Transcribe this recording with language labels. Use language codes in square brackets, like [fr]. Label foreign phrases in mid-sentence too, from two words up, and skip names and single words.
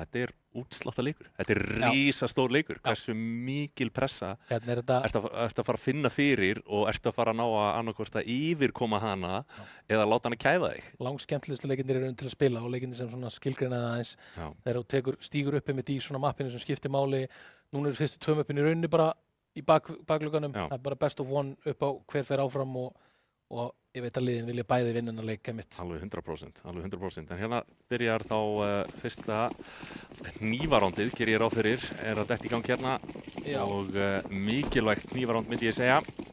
[is] Þetta er útsláttarleikur. Þetta er risastór leikur. Hversu mikil pressa ertu að fara að finna fyrir og ertu að fara að ná að annarkvort að yfirkoma hana eða láta hana kæfa þig. Langskemmtilegustu leikirnir eru til að spila og leikirnir sem svona skilgreina það aðeins. Þegar þú stígur upp með í svona mappinu sem skiptir máli. Núna eru fyrstu 2 möppin í rauninni bara í bakluganum. Það er bara [en] best of one [is] upp á hver fer áfram og ég veit að liðin vilja bæði vinna að leika mitt. Alveg 100%. En hérna byrjar þá fyrsta hnífarándið, gerir ég ráð fyrir, er að detta í gang hérna og mikilvægt hnífaránd myndi ég segja.